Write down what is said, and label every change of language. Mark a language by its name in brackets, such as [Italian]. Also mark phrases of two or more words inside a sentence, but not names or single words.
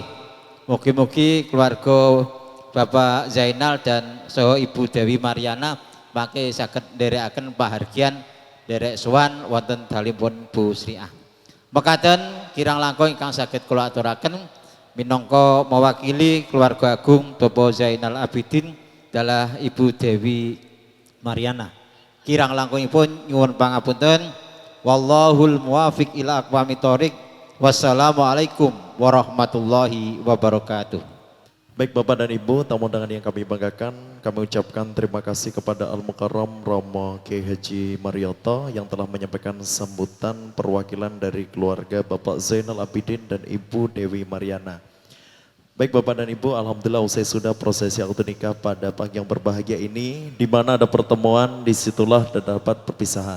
[Javanese] Mugi-mugi keluarga Bapak Zainal dan saha Ibu Dewi Mariana mangke saged nderekaken pahargyan derek sowan wonten dalemipun Bu Sriah. Mekaten kirang langkung ingkang saged kula aturaken minangka mewakili keluarga agung Bapak Zainal Abidin dalah Ibu Dewi Mariana. Kirang langkungipun nyuwun pangapunten. [Arabic] والله الموفق إلى أقوم الطريق والسلام عليكم ورحمة الله وبركاته. [Indonesian] Baik Bapak dan Ibu, tamu undangan yang kami banggakan, kami ucapkan terima kasih kepada Al-Mukarram Romo Kiai Haji Marioto yang telah menyampaikan sambutan perwakilan dari keluarga Bapak Zainal Abidin dan Ibu Dewi Mariana. Baik Bapak dan Ibu, alhamdulillah usai sudah prosesi akad nikah pada pagi yang berbahagia ini, di mana ada pertemuan, disitulah terdapat perpisahan.